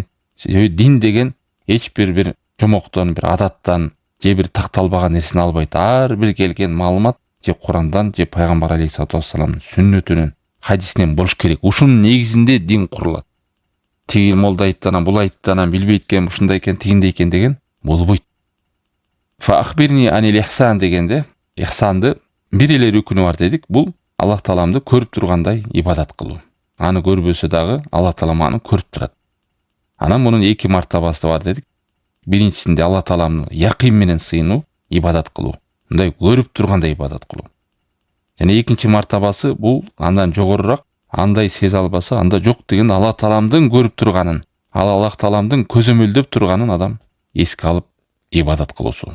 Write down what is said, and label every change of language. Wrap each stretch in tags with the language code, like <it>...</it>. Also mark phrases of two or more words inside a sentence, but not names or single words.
<ky>Дин деген эч бир жомоктон, бир адаттан, же бир такталбаган нерсени албайт. Ар бир келген маалымат же Курандан, же пайгамбар</ky> <ar>عليه الصلاة والسلام</ar> <ky>сүннөтүнөн, хадисинен болуш керек. Ушунун негизинде дин курулат. Тиги молда айтты, анан бул айтты, анан билбейт экен, ушундай экен, тигиндей экен деген болбойт.</ky> <ar>فأخبرني عن الإحسان</ar> <ky>дегенде, ихсанды бир эле рүкүнү бар дедик. Бул Аллах Тааламды көрүп тургандай ибадат кылуу. Аны көрбөсө дагы Аллах Таалам аны көрүп турат. Анан мунун эки мартабасы бар дедик. Биринчисинде Аллах Тааламны якын менен сыйынуу, ибадат кылуу. Мындай көрүп тургандай ибадат кылуу. Жана экинчи мартабасы бул андан жогорурак, андай сезе албаса, анда жок деген Аллах Тааламдын көрүп турганын, ал Аллах Тааламдын көзөмөлдөп турганын адам эске алып ибадат кылуусу.</ky>